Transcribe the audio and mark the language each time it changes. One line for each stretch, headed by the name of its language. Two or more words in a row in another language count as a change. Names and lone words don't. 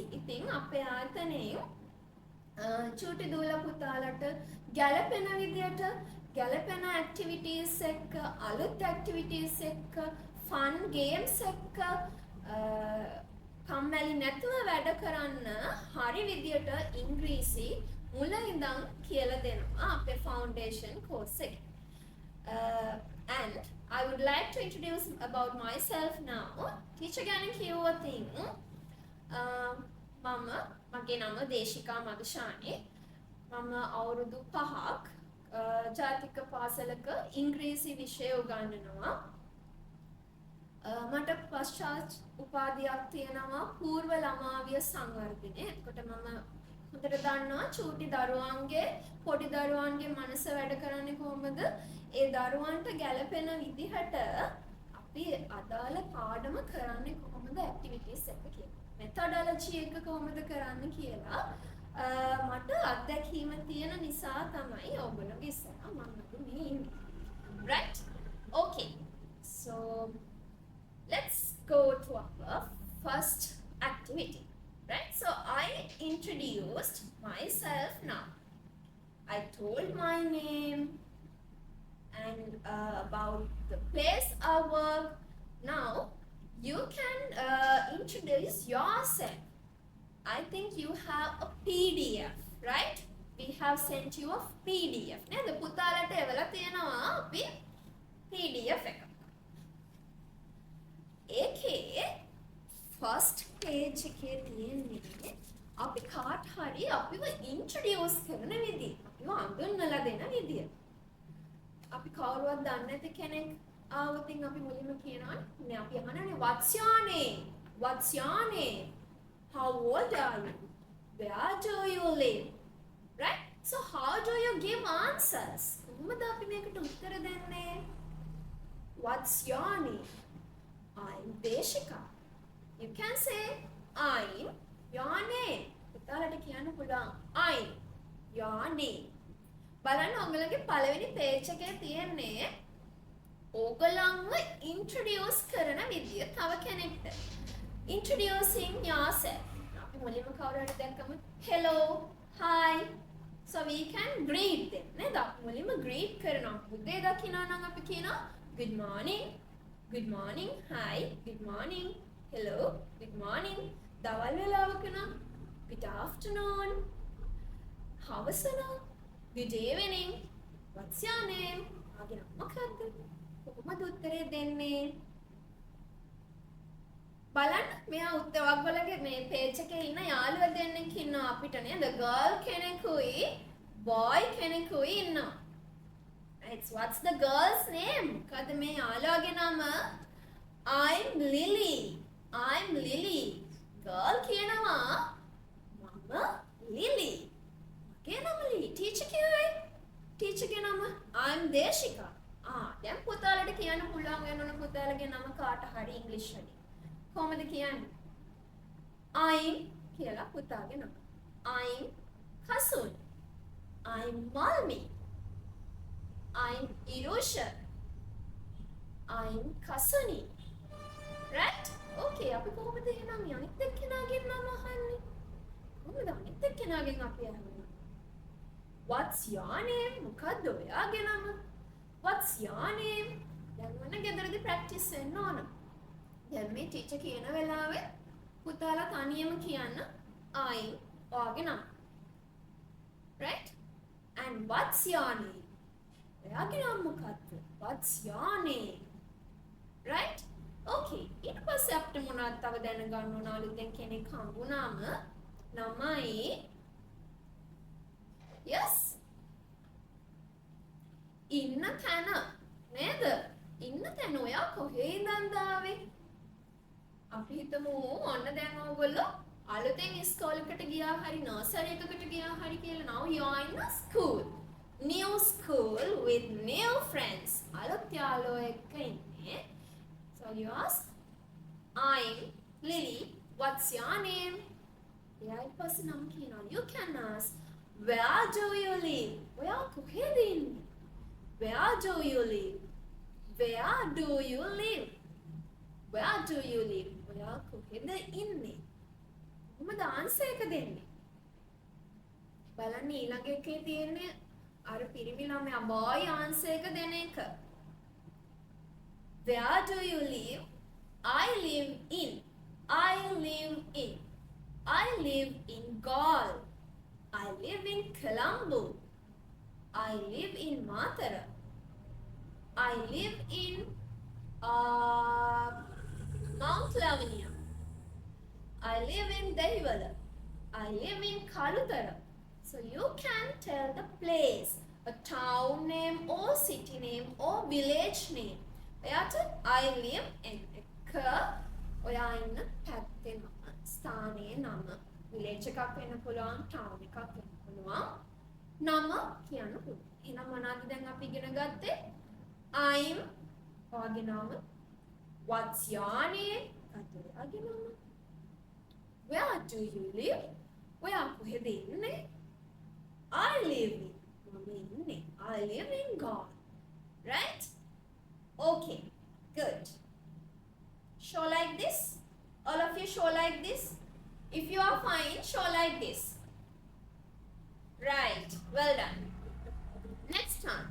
Sinhala: ඉතින් අපේ ආයතනයේ චූටි දූල පුතාලට ගැළපෙන විදියට ගැළපෙන ඇක්ටිවිටීස් එක්ක අලුත් ඇක්ටිවිටීස් එක්ක
English: fun games
Sinhala: එක්ක කම්මැලි නැතුව වැඩ කරන්න හරි විදියට ඉංග්‍රීසි මුල ඉඳන් කියලා දෙනවා අපේ
English: foundation course
Sinhala: එකේ.
English: And I would like to introduce about myself now.
Sinhala: Teacher ගැන කිව්වොතින් මගේ නම දේශිකා මදුෂානි. මම අවුරුදු 5ක් ජාතික පාසලක ඉංග්‍රීසි විෂය උගන්වනවා. මට පශ්චාත් උපාධියක් තියෙනවා පූර්ව ළමාවිය සංවර්ධනය. එතකොට මම හොඳට දන්නවා චූටි දරුවන්ගේ පොඩි දරුවන්ගේ මනස වැඩ කරන්නේ කොහොමද? ඒ දරුවන්ට ගැළපෙන විදිහට අපි අදාළ පාඩම කරන්නේ කොහොමද ඇක්ටිවිටීස් එක කියලා. මෙතඩොලොජි එක කොහොමද කරන්න කියලා මට අත්දැකීම තියෙන නිසා තමයි ඔයගොල්ලෝගේ ඉස්සරහා මම මේ ඉන්නේ.
English: Right? Okay. So let's go to our first activity. Right? So I introduced myself now. I told my name and about the place I work. Now you can introduce yourself. I think you have a PDF, right? We have sent you a PDF.
Sinhala: නේද? පුතාලට එවලා තියෙනවා අපි PDF එක. ඒකේ
English: first page
Sinhala: එකේ තියෙන්නේ අපි කාට හරි අපිව introduce කරන විදිය. අපිව හඳුන්වලා දෙන විදිය. අපි කවුරුවත් දන්නේ නැති කෙනෙක් ආවොතින් අපි මුලින්ම කියනවා නේ අපි අහනනේ
English: what's your name? What's your name? How old are you? Where do you live? Right? So how do you give answers?
Sinhala: කොහොමද අපි මේකට උත්තර දෙන්නේ?
English: What's your name? I'm Deshika. You can say I'm your name.
Sinhala: පුතාලට කියන්න පුළුවන්
English: I'm your name.
Sinhala: බලන්න ඔයගලගේ පළවෙනි page එකේ තියෙන්නේ ඕගලන්ව introduce කරන විදිය තව කෙනෙක්ට.
English: Introducing yourself.
Sinhala: අපි මුලින්ම කවුරු හරි දැක්කම
English: hello, hi. So we can greet them.
Sinhala: නේද? අපි මුලින්ම greet කරනවා. උදේ දකිනවා නම් අපි කියනවා
English: good morning. Good morning. Hi. Good morning. Hello. Good morning.
Sinhala: දවල් වෙලාවක නම්
English: good afternoon. හවසන good evening. What's your name?
Sinhala: ආගෙන මොකක්ද? කොහොමද උත්තරේ දෙන්නේ? බලන්න මෙයා ඔයගොල්ලෝගේ මේ page එකේ ඉන්න යාළුවා දෙන්නෙක් ඉන්නවා අපිට නේද? girl කෙනෙකුයි boy කෙනෙකුයි ඉන්නවා.
English: Right? What's the girl's name?
Sinhala: මොකද මේ යාළුවාගේ නම?
English: I'm Lily. I'm Lily.
Sinhala: girl කියනවා මම Lily. මගේ නම Lily. teacher කියයි. teacher ගේ නම I'm Deshika. දැන් පුතාලට කියන්න පුළුවන් වෙනවනේ පුතාලගේ නම කාට හරි ඉංග්‍රීසි වලින්. කොහොමද කියන්නේ? I'm කියලා පුතාගේ නම.
English: I'm Kasun. I'm Malmi. I'm Irusha. I'm Kasuni. Right?
Sinhala: Okay, අපි කොහොමද එහෙනම් අනිත් එක්කෙනාගේ නම අහන්නේ? කොහොමද අනිත් එක්කෙනාගෙන් අපි අහන්නේ?
English: What's your name?
Sinhala: මොකක්ද ඔයාගේ නම?
English: What's your name?
Sinhala: දැන් ඔන්න ගෙදරදී ප්‍රැක්ටිස් වෙන්න ඕන. දැන් මේ ටීචර් කියන වෙලාවේ පුතාලා තනියම කියන්න I ඔයාගේ නම.
English: Right? And what's your name?
Sinhala: ඔයාගේ නම මොකක්ද?
English: What's your name? Right? Okay.
Sinhala: ඊට පස්සේ අපිට මොනවද තව දැනගන්න ඕන අලුතෙන් කෙනෙක් හම්බුනාම ළමයි yes ඉන්න තැන නේද? ඉන්න තැන ඔයා කොහේ ඉඳන්ද ආවේ? අපි හිතමු ඔන්න දැන් ඔයගොල්ලෝ අලුතෙන් ඉස්කෝලේකට ගියා හරි නර්සරි එකකට ගියා හරි කියලා.
English: now you are in a school. New school with new friends.
Sinhala: අලුත් යාළුවෝ එක්ක ඉන්නේ.
English: So you ask, I'm Lily. What's your name?
Sinhala: එයා ඊට පස්සේ නම කියනවා.
English: You can ask, where do you live?
Sinhala: ඔයා කොහෙද ඉන්නේ?
English: Where do you live? Where do you live? Where do you live?
Sinhala: ඔයා කොහෙද ඉන්නේ? කොහොමද ආන්සර් එක දෙන්නේ? බලන්න ඊළඟ එකේ තියෙන්නේ අර පිරිමි ළමයා boy ආන්සර් එක දෙන එක.
English: Where do you live? I live in. I live in. I live in Galle. I live in Colombo. I live in Matara. I live in Mount Lavinia. I live in Dehiwala. I live in Kalutara. So you can tell the place, a town name or city name or village name.
Sinhala: එයාට
English: I live in
Sinhala: එක ඔයා ඉන්න පැත්තේ නම, ස්ථානයේ නම, village එකක් වෙන්න පුළුවන්, town එකක් වෙන්න පුළුවන්. නම කියන්න පුළුවන්. එහෙනම් මොනවද දැන් අපි ඉගෙන ගත්තේ? I'm ඔයාගේ නම.
English: What's your name?
Sinhala: ඔයාගේ නම.
English: Where do you live?
Sinhala: ඔයා කොහෙද ඉන්නේ?
English: I live in.
Sinhala: මම ඉන්නේ.
English: I live in Galle. Right? Okay. Good. Show like this. All of you show like this. If you are fine, show like this. Right. Well done. Next one.